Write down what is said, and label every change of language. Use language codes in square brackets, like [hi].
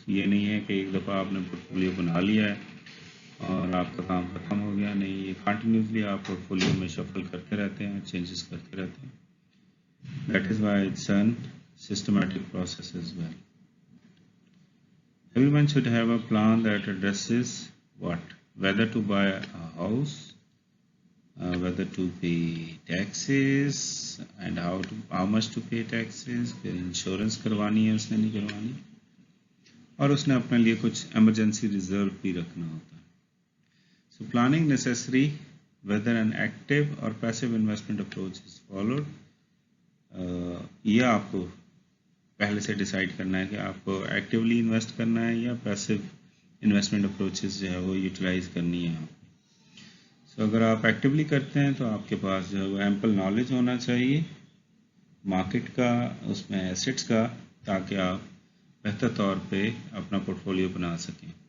[ur] یہ نہیں ہے کہ ایک دفعہ آپ نے پورٹفولیو بنا لیا ہے اور آپ کا کام ختم ہو گیا. نہیں، یہ کنٹینیوسلی آپ پورٹفولیو میں شفل کرتے رہتے ہیں، چینجز کرتے رہتے ہیں. [en] That is why it's a systematic process as well. Everyone should have a plan that addresses what? Whether to buy a house, whether to pay taxes, and how much to pay taxes. [ur] پھر insurance کروانی ہے اس نے نہیں کروانی، اور اس نے اپنے لیے کچھ ایمرجنسی ریزرو بھی رکھنا ہوتا ہے. [en] So planning necessary whether an active or passive investment approach is followed. [ur] یہ آپ کو پہلے سے ڈیسائیڈ کرنا ہے کہ آپ کو ایکٹیولی انویسٹ کرنا ہے یا پیسو انویسٹمنٹ اپروچز جو ہے وہ یوٹیلائز کرنی ہے. سو اگر آپ ایکٹیولی کرتے ہیں تو آپ کے پاس جو ہے وہ ایمپل نالج ہونا چاہیے مارکیٹ کا، اس میں ایسٹس کا، تاکہ آپ بہتر طور پہ اپنا پورٹفولیو بنا سکیں.